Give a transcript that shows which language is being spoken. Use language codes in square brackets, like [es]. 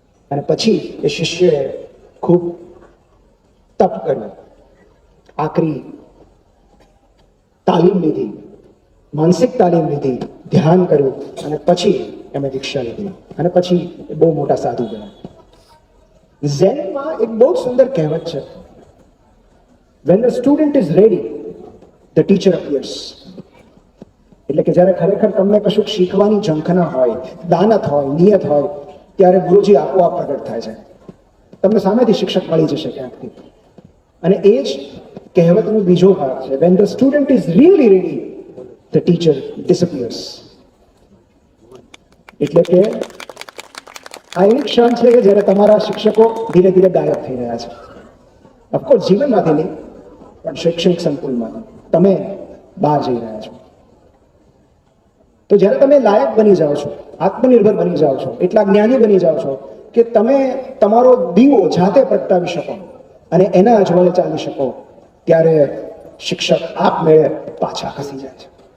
[gu] અને પછી એ શિષ્યએ ખૂબ તપ કર્યું, આકરી તાલીમ લીધી, માનસિક તાલીમ લીધી, ધ્યાન કર્યું અને પછી એમણે દીક્ષા લીધી અને પછી એ બહુ મોટા સાધુ બન્યા. ઝેનમાં એક બહુ સુંદર કહેવત છે, [en] when the student is ready the teacher appears. [gu] એટલે કે જ્યારે ખરેખર તમને કશું શીખવાની ઝંખના હોય, દાનત હોય, નિયત હોય, ત્યારે ગુરુજી આપોઆપ પ્રગટ થાય છે. તમને સામેથી શિક્ષક મળી જશે ક્યાંકથી. અને એ જ કહેવતનો બીજો ભાગ છે, [en] when the student is really ready the teacher disappears. [gu] એટલે કે આ એક ક્ષણ છે કે જ્યારે તમારા શિક્ષકો ધીરે ધીરે ગાયબ થઈ રહ્યા છે. ઓફકોર્સ જીવનમાંથી નહીં, પણ શૈક્ષણિક સંકુલમાંથી તમે બહાર જઈ રહ્યા છો. તો જ્યારે તમે લાયક બની જાઓ છો, આત્મનિર્ભર બની જાઓ છો, એટલા જ્ઞાની બની જાઓ છો કે તમે તમારો દીવો જાતે પ્રગટાવી શકો અને એના અજવાળે ચાલી શકો, ત્યારે શિક્ષક આપમેળે પાછા ખસી જાય છે.